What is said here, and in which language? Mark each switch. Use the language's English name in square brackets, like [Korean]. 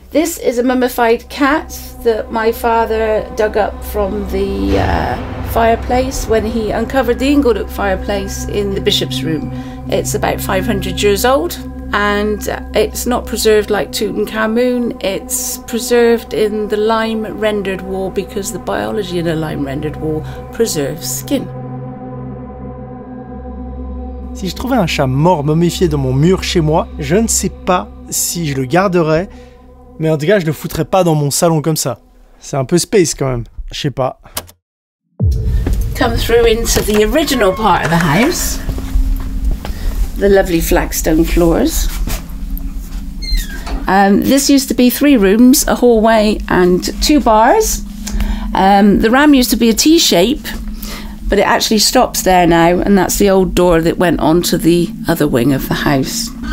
[English] This is a mummified cat that my father dug up from the fireplace when he uncovered the Inglenook fireplace in the bishop's room. It's about 500 years old, and it's not preserved like Tutankhamun. It's preserved in the lime rendered wall because the biology in a lime rendered wall preserves skin. [French] Si je trouvais un chat mort momifié dans mon mur chez moi, je ne sais pas si je le garderais, mais en tout cas je le foutrais pas dans mon salon comme ça. C'est un peu space quand même, je sais pas. [English] Come through into the original part of the house. The lovely flagstone floors. This used to be 3 rooms, a hallway and 2 bars. The ram used to be a T-shape, but it actually stops there now, and that's the old door that went onto the other wing of the house.